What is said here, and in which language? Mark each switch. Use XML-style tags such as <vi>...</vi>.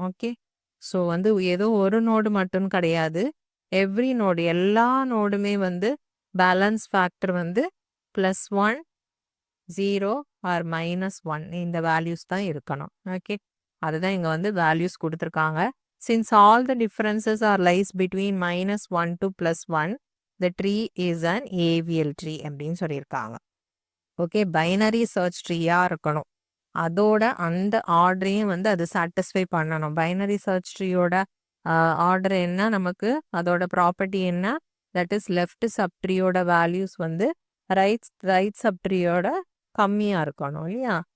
<ta>Okay, so வந்து ஏதோ ஒரு நோடு மட்டும் கிடையாது, எவ்ரி நோடு, எல்லா நோடுமே வந்து பேலன்ஸ் ஃபேக்டர் வந்து +1 0 ஆர் -1 இந்த வேல்யூஸ் தான் இருக்கணும். ஓகே, அதுதான் இங்கே வந்து வேல்யூஸ் கொடுத்துருக்காங்க.</ta> <en>Since all the differences are lies between -1 to +1, the tree is an AVL tree</en> <ta>அப்படின்னு சொல்லியிருக்காங்க. ஓகே, பைனரி சர்ச் ட்ரீயாக இருக்கணும், அதோட அந்த ஆர்டரையும் வந்து அது சாட்டிஸ்ஃபை பண்ணணும். பைனரி சர்ச் ட்ரீயோட ஆர்டர் என்ன, நமக்கு அதோட ப்ராப்பர்ட்டி என்ன, தட் இஸ் லெஃப்ட் சப்ட்ரீயோட வேல்யூஸ் வந்து ரைட் சப்ட்ரீயோட கம்மியாக இருக்கணும் இல்லையா.</ta>